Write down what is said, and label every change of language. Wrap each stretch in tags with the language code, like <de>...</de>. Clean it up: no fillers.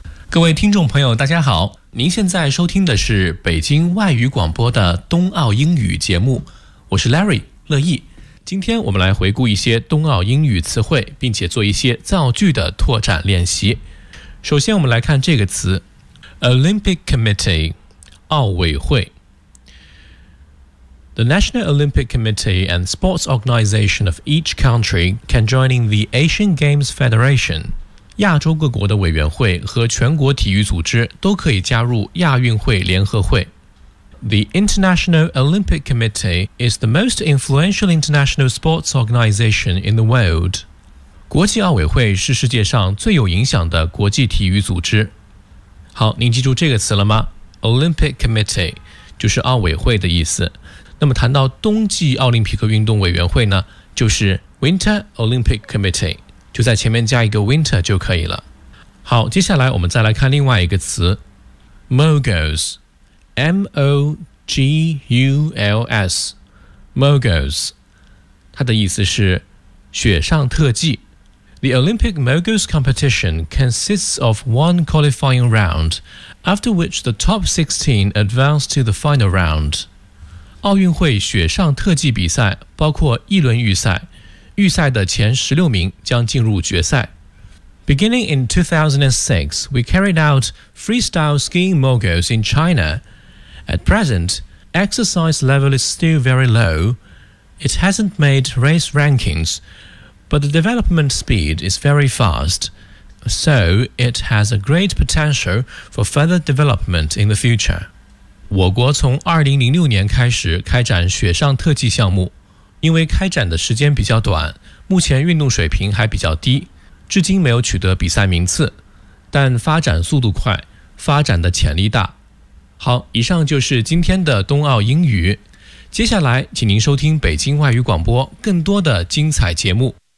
<zh>各位听众朋友，大家好，您现在收听的是北京外语广播的冬奥英语节目，我是 Larry 乐意。今天我们来回顾一些冬奥英语词汇，并且做一些造句的拓展练习。首先我们来看这个词</zh> <en>Olympic Committee 奥委会 The National Olympic Committee and Sports Organization of each country can join in the Asian Games Federation</en> <zh>亚洲各国的委员会和全国体育组织都可以加入亚运会联合会</zh> <en>The International Olympic Committee is the most influential international sports organization in the world</en> <zh>国际奥委会是世界上最有影响的国际体育组织。好，您记住这个词了吗 ？Olympic Committee 就是奥委会的意思。那么谈到冬季奥林匹克运动委员会呢，就是 Winter Olympic Committee， 就在前面加一个 Winter 就可以了。好，接下来我们再来看另外一个词 ，Moguls， M-O-G-U-L-S， Moguls， 它的意思是雪上特技。</zh> <en>The Olympic Moguls competition consists of one qualifying round, after which the top 16 advance to the final round.</en> <zh>奥运会雪上特技比赛包括一轮预赛，预赛的前16名将进入决赛。</zh> <en>Beginning in 2006, we carried out freestyle skiing moguls in China. At present, exercise level is still very low. It hasn't made race rankings. But the development speed is very fast, so it has a great potential for further development in the future.</en> <zh>我国从2006年开始开展雪上特技项目，因为开展的时间比较短，目前运动水平还比较低，至今没有取得比赛名次，但发展速度快，发展的潜力大。好，以上就是今天的冬奥英语，接下来请您收听北京外语广播更多的精彩节目。</zh>